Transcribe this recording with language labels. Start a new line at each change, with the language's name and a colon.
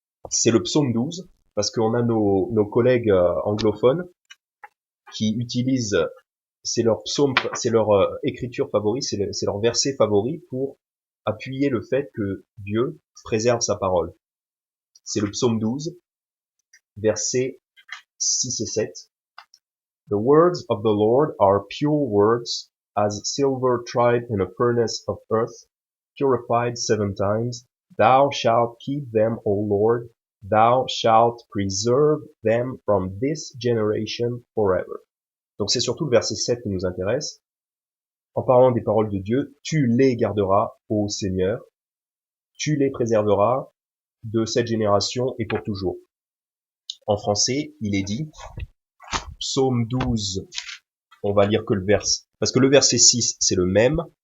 French: C'est le psaume 12, parce qu'on a nos collègues anglophones qui utilisent, c'est leur psaume, c'est leur écriture favorite, c'est leur verset favori pour appuyer le fait que Dieu préserve sa parole. C'est le psaume 12, versets 6 et 7.
English: The words of the Lord are pure words, as silver tried in a furnace of earth, purified 7 times. Thou shalt keep them, O Lord. Thou shalt preserve them from this generation forever.
French: Donc c'est surtout le verset 7 qui nous intéresse. En parlant des paroles de Dieu, tu les garderas, ô Seigneur. Tu les préserveras de cette génération et pour toujours. En français, il est dit, psaume 12, on va lire que le verset, parce que le verset 6, c'est le même.